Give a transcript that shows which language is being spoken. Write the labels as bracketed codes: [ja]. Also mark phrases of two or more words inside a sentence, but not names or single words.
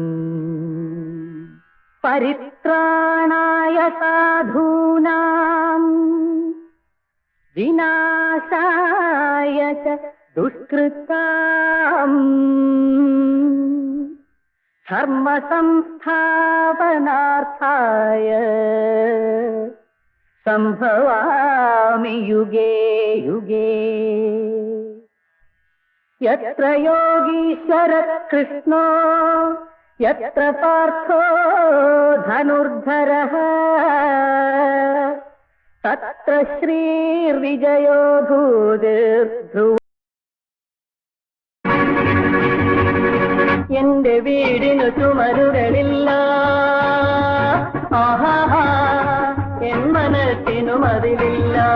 [sa] परित्राणाय साधूनां विनाशाय च दुष्कृतां धर्म संस्थापनार्थाय संभवामि युगे युगे. यत्र योगीश्वर कृष्णो यत्र पार्थो धनुर्धरः तत्र श्रीर्विजयो भूतिर्ध्रुव. [ml] എന്റെ വീടിനു ചുമരുകളില്ല, ആഹാ എൻ മനസ്സിനു മതിലില്ല.